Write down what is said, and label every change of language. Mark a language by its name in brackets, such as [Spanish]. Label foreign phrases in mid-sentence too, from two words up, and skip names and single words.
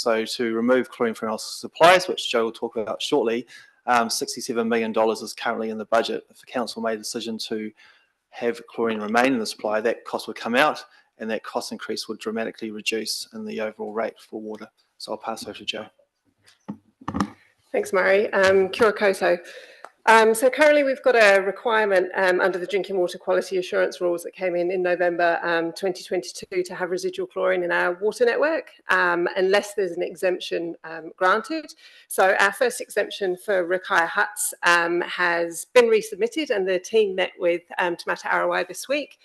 [English] So to remove chlorine from our supplies, which Joe will talk about shortly, $67 million is currently in the budget. If the council made a decision to have chlorine remain in the supply, that cost would come out and that cost increase would dramatically reduce in the overall rate for water. So I'll pass over to Joe. Thanks, Murray. [Māori] Kia ora koutou. [English] So currently we've got a requirement under the drinking water quality assurance rules that came in November 2022 to have residual chlorine in our water network unless there's an exemption granted. So our first exemption for Rakaya Huts has been resubmitted, and the team met with Tamata Arawai this week.